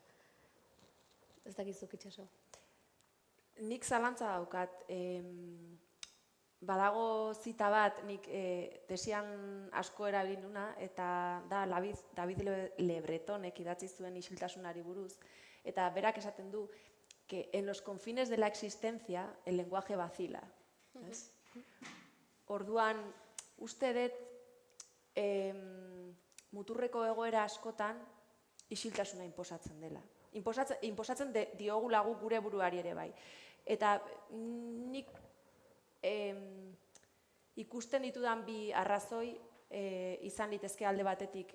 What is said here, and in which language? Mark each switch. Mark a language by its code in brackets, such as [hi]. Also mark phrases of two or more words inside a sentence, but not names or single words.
[eu] Ez dakizuk itxaso. Nik zalantza daukat, badago zita bat, nik tesian asko erabilin duna, eta da David Le Bretonek idatzi zuen isiltasunari buruz, eta berak esaten du, [es] que en los confines de la existencia el lenguaje vacila. [eu] Orduan, uste dut muturreko egoera askotan isiltasuna inposatzen dela. Inposatzen diogula guk gure buruari ere bai. Eta nik ikusten ditudan bi arrazoi izan litezke alde batetik.